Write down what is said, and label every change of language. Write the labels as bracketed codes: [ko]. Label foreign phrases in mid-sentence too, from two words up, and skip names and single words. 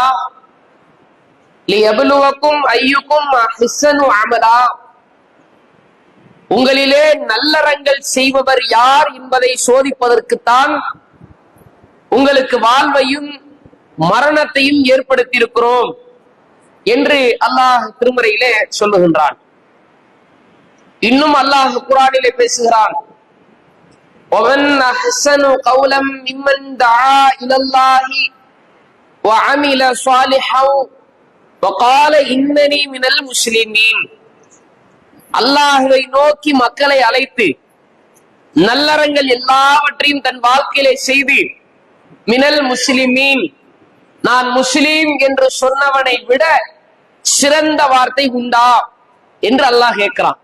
[ar] ليبلوكم أيكم أحسن عملا, [ta] உங்களிலே நல்லறங்கள் செய்பவர் யார் என்பதை சோதிப்பதற்குத்தான் உங்களுக்கு வாழ்வையும் மரணத்தையும் ஏற்படுத்தி இருக்கிறோம் என்று அல்லாஹ் திருமறையிலே சொல்லுகின்றான். இன்னும் அல்லாஹ் குர்ஆனிலே பேசுகிறான், [ar] وَمَنْ أَحْسَنُ قَوْلًا مِمَّنْ دَعَا إِلَى اللَّهِ وَعَمِلَ صَالِحًا وَقَالَ إِنَّنِي مِنَ الْمُسْلِمِينَ, [ta] அல்லாஹ்வை நோக்கி மக்களை அழைத்து நல்லறங்கள் எல்லாவற்றையும் தன் வாழ்க்கையிலே செய்து [ar] من المسلمين, [ta] நான் முஸ்லீம் என்று சொன்னவனை விட சிறந்த வார்த்தை உண்டா என்று அல்லாஹ் கேட்கிறான்.